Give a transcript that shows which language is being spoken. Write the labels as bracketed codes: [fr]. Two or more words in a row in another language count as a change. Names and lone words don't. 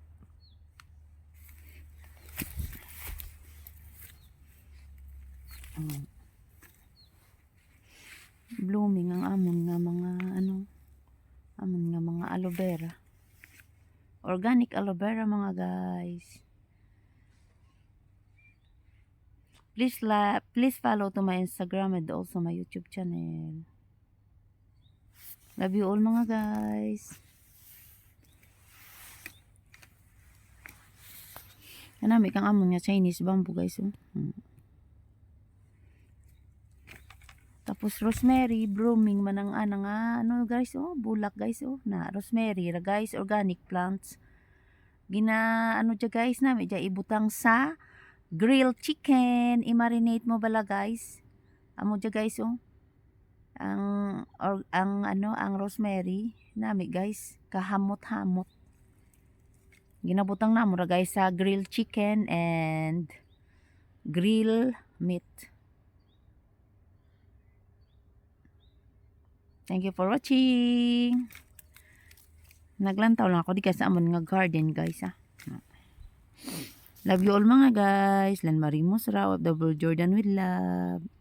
[hil] Blooming ang amon nga mga amon nga mga [en] aloe vera. Organic aloe vera mga guys. Please follow to my Instagram and also my YouTube channel. Love you all mga guys. [hil] Kanami kang amon nga [en] Chinese bamboo guys. [hil] Tapos rosemary, blooming man ang guys, bulak guys, na rosemary ra guys, [en] organic plants. [hil] Dya guys, nami dya ibutang sa [en] grilled chicken, [hil] i-marinate mo bala guys. Amo dya guys, ang rosemary nami guys, kahamot-hamot. Ginabutang namo ra guys sa [en] grilled chicken and grill meat. Thank you for watching. [hil] Naglantaw lang ako di ka sa amon nga garden guys [en] Love you all [hil] mga guys. [en] Len Marimusra of the World Jordan with love.